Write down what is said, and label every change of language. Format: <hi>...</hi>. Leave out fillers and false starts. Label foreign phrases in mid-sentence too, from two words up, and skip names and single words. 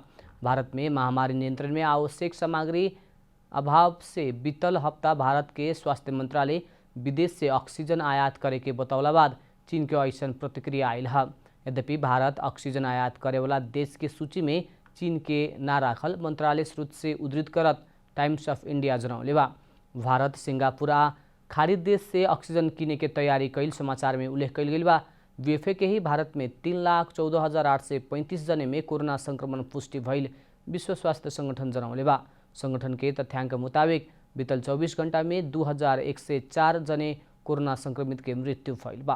<bho>भारत में महामारी नियंत्रण में आवश्यक सामग्री अभाव से बीतल हफ्ता भारत के स्वास्थ्य मंत्रालय विदेश से ऑक्सीजन आयात करे के बतौला बाद चीन के ऐसन प्रतिक्रिया आयल है। यद्यपि भारत ऑक्सीजन आयात करे वाला देश के सूची में चीन के ना राखल मंत्रालय स्रोत से उद्धृत करत टाइम्स ऑफ इंडिया जनौले बा। भारत सिंगापुर आ खाड़ी देश से ऑक्सीजन किने के तैयारी कैल समाचार में उल्लेख कैल गेल बा। बीएफए के ही भारत में 3,14,835 जने में कोरोना संक्रमण पुष्टि भइल विश्व स्वास्थ्य संगठन जनौले बा। संगठन के तथ्याङ्क मुताबिक बीतल 24 घण्टा में 2,104 जने कोरोना संक्रमित के मृत्यु भइल बा।</bho>